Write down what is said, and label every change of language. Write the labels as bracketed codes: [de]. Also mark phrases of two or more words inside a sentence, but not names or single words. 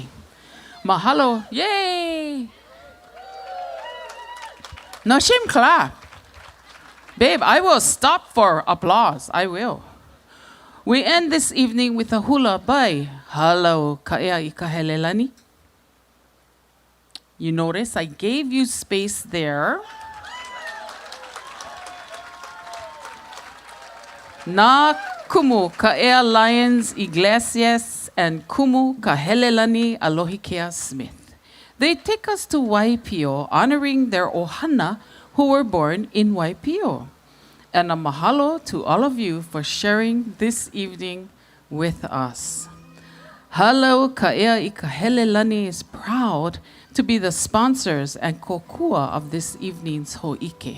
[en] Mahalo. Yay! No shame clap. Babe, I will stop for applause. I will. We end this evening with a hula by Halau Ka'ea Ikahelelani. You notice I gave you space there. [haw] Na kumu [en] ka'ea Lyons Iglesias and kumu kahelelani Alohikea Smith. They take us to Waipio, honoring their ohana who were born in Waipio. And a mahalo to all of you for sharing this evening with us. Halau Ka'ea Ikahelelani is proud to be the sponsors and kokua of this evening's Hōʻike.